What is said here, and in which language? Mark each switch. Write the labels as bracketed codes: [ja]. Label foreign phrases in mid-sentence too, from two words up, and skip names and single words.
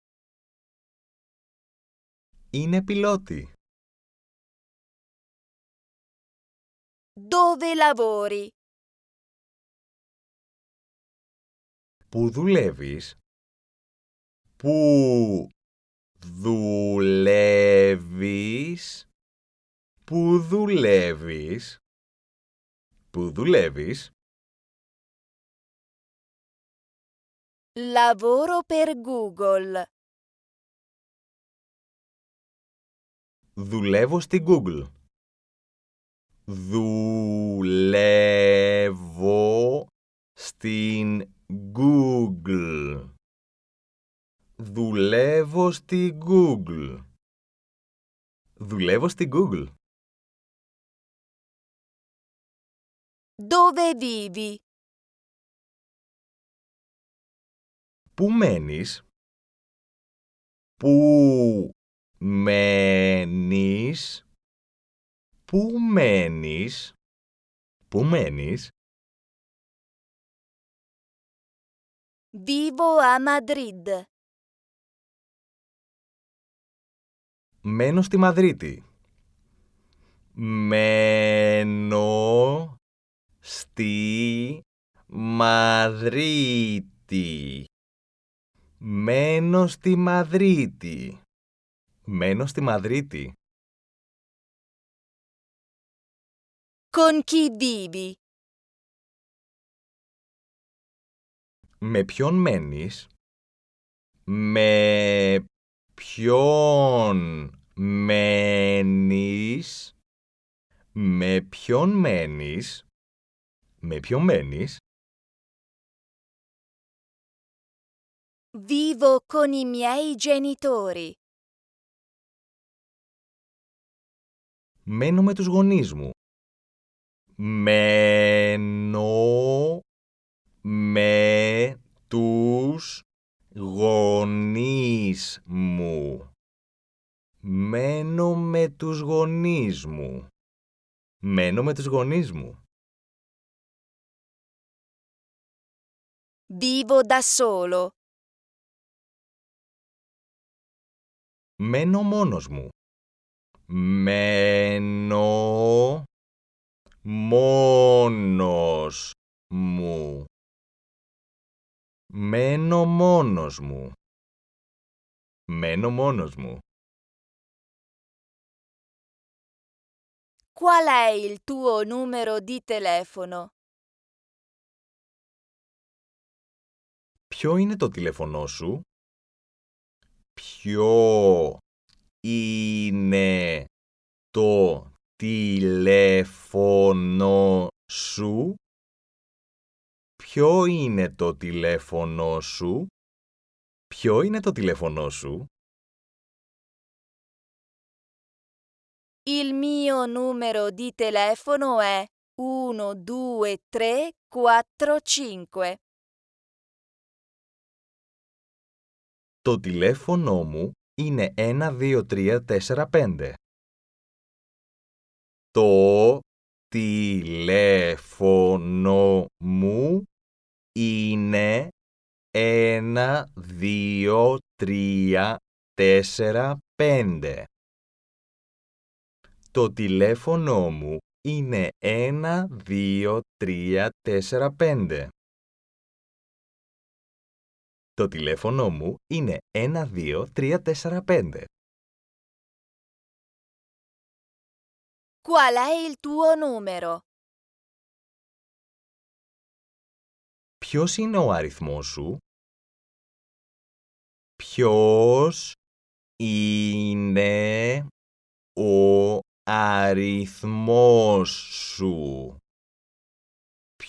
[el] Είναι πιλότοι. [it] Dove lavori? [el] Πού δουλεύεις? Πού δουλεύεις? Πού δουλεύεις? Πού δουλεύεις? [it] Lavoro per Google. [el] Δουλεύω στην Google. Δουλεύω στην Google. Δουλεύω στην Google. Δουλεύω στην Google. [it] Dove vivi? [el] Πού μένεις? Πού μένεις? Πού μένεις? Πού μένεις? [it] Vivo a Madrid. [el] Μένω στη Μαδρίτη. Μένω στη Μαδρίτη. Μένω στη Μαδρίτη. Μένω στη Μαδρίτη. [it] Con chi vivi? [el] Με ποιον μένεις? Με ποιον μένεις? Με ποιον μένεις? Με ποιον μένεις? [it] Vivo con i miei genitori. [el] Μένω με τους γονείς μου. Μένω με τους γονείς μου. Μένω με τους γονείς μου. Μένω με τους γονείς μου. [it] Vivo da solo. [el] Μένω μόνος μου. Μένω μόνος μου. Μένω μόνος μου. Μένω μόνος μου. [it] Qual è il tuo numero di telefono? [el] Ποιο είναι το τηλέφωνό σου? Ποιο είναι το τηλέφωνο σου? Ποιο είναι το τηλέφωνο σου? Ποιο είναι το τηλέφωνό σου? [it] Il mio numero di telefono è 1, 2, 3, 4, 5. [el] Το τηλέφωνο μου είναι 1, 2, 3, 4, 5. Το τηλέφωνο μου είναι 1, 2, 3, 4, 5. Το τηλέφωνο μου είναι 1, 2, 3, 4, 5. Το τηλέφωνο μου είναι 1, 2, 3, 4, 5. [it] Qual è il tuo numero? [el] Ποιος είναι ο αριθμός σου? Ποιος είναι ο αριθμός σου?